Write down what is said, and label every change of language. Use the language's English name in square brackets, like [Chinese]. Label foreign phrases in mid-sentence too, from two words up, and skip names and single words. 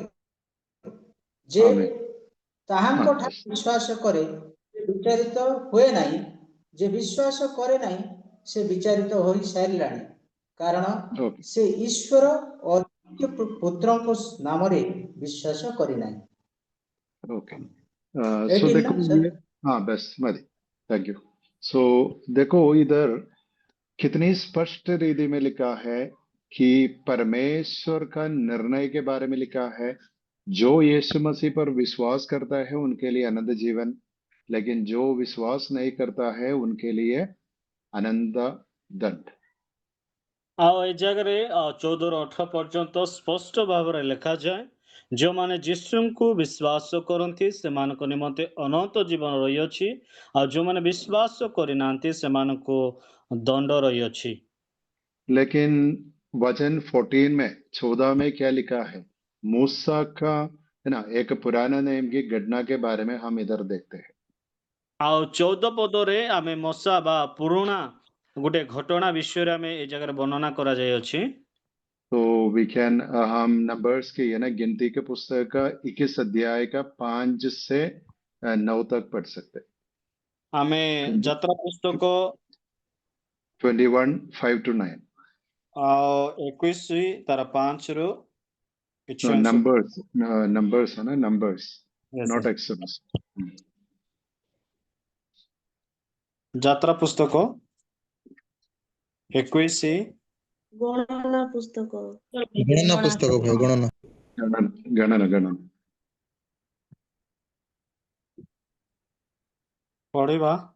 [Odia] ଯେ ତାହାଙ୍କଠାରେ ବିଶ୍ୱାସ କରେ ସେ ବିଚାରିତ ହୁଏ ନାହିଁ, ଯେ ବିଶ୍ୱାସ କରେ ନାହିଁ ସେ ବିଚାରିତ ହୋଇ ସାରିଲାଣି, କାରଣ ସେ ଈଶ୍ୱର ଅଦ୍ୱିତୀୟ ପୁତ୍ରଙ୍କ ନାମରେ ବିଶ୍ୱାସ କରିନାହିଁ। [Hindi] ओके, सो देखो ये, हाँ बस मरी, [English] thank you. [Hindi] सो देखो इधर कितनी स्पष्ट रीति में लिखा है कि परमेश्वर का निर्णय के बारे में लिखा है, जो यीशु मसीह पर विश्वास करता है उनके लिए अनंत जीवन, लेकिन जो विश्वास नहीं करता है उनके लिए अनंत दंड। [Odia] ଆଉ ଏ ଜାଗାରେ 14 ରୁ 18 ପର୍ଯ୍ୟନ୍ତ ସ୍ପଷ୍ଟ ଭାବରେ ଲେଖାଯାଏ, ଯେଉଁମାନେ ଯୀଶୁଙ୍କୁ ବିଶ୍ୱାସ କରନ୍ତି ସେମାନଙ୍କ ନିମନ୍ତେ ଅନନ୍ତ ଜୀବନ ରହିଅଛି, ଆଉ ଯେଉଁମାନେ ବିଶ୍ୱାସ କରିନାହାନ୍ତି ସେମାନଙ୍କୁ ଦଣ୍ଡ ରହିଅଛି। [Hindi] लेकिन वचन 14 में 14 में क्या लिखा है? मूसा का, है ना, एक पुराना नियम की घटना के बारे में हम इधर देखते हैं। [Odia] ଆଉ 14 ପଦରେ ଆମେ ମଶା ବା ପୁରୁଣା ଗୋଟେ ଘଟଣା ବିଷୟରେ ଆମେ ଏ ଜାଗାରେ ବର୍ଣ୍ଣନା କରାଯାଇଅଛି। [Hindi] तो [English] we can, [Hindi] हम नंबर्स की, है ना, गिनती के पुस्तक का 21 अध्याय का 5 से 9 तक पढ़ सकते हैं। [Odia] ଆମେ ଯାତ୍ରା ପୁସ୍ତକ 21 5 to 9। 21 ତାର 5 ରୁ କିଛି [English] No, [Odia] ଅଂଶ [Hindi] numbers है ना, [English] numbers, Yes, not sir. Exodus। [Odia] ଯାତ୍ରା ପୁସ୍ତକ 21 ଗଣନା ପୁସ୍ତକ ଗଣନା ପୁସ୍ତକ ଭାଇ ଗଣନା [Hindi] गणना गणना [Odia] ପଢିବା।